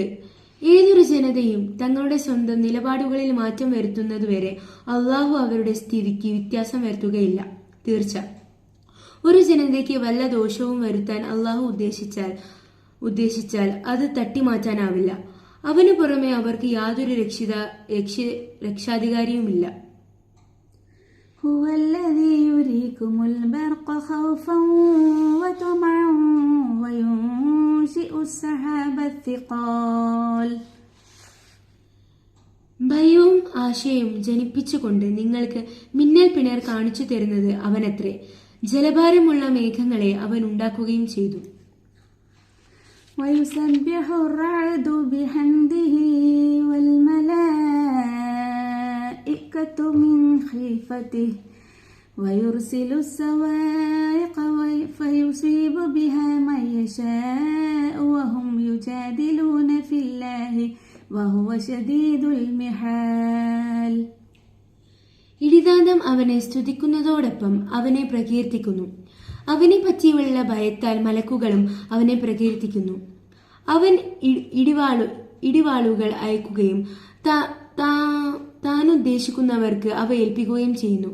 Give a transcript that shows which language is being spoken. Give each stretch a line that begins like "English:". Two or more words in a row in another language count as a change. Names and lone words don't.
Malayalam: ഏതൊരു ജനതയും തങ്ങളുടെ സ്വന്തം നിലപാടുകളിൽ മാറ്റം വരുത്തുന്നതുവരെ അള്ളാഹു അവരുടെ സ്ഥിതിക്ക് വ്യത്യാസം വരുത്തുകയില്ല. തീർച്ച, ഒരു ജനതയ്ക്ക് വല്ല ദോഷവും വരുത്താൻ അള്ളാഹു ഉദ്ദേശിച്ചാൽ അത് തട്ടിമാറ്റാനാവില്ല. അവനു പുറമെ അവർക്ക് യാതൊരു രക്ഷാധികാരിയുമില്ല.
Arabic: هو الذي يريكم البرق خوفا وطمعا وينشئ السحاب الثقال.
Malayalam: ഭയവും ആശയവും ജനിപ്പിച്ചുകൊണ്ട് നിങ്ങൾക്ക് മിന്നൽ പിണർ കാണിച്ചു തരുന്നത് അവനത്രേ. ജലഭാരമുള്ള മേഘങ്ങളെ അവൻ ഉണ്ടാക്കുകയും ചെയ്തു.
Arabic: ويسبح الرعد بحمده والملائكة من خيفته ويرسل الصواعق فيصيب بها من يشاء وهم يجادلون في الله وهو شديد المحال.
Malayalam: ഇടിദാന്തം അവനെ സ്തുതിക്കുന്നതോടൊപ്പം അവനെ പ്രകീർത്തിക്കുന്നു. അവനെ പറ്റിയുള്ള ഭയത്താൽ മലക്കുകളും അവനെ പ്രകീർത്തിക്കുന്നു. അവൻ ഇടിവാളുകൾ അയക്കുകയും താനുദ്ദേശിക്കുന്നവർക്ക് അവ ഏൽപ്പിക്കുകയും ചെയ്യുന്നു.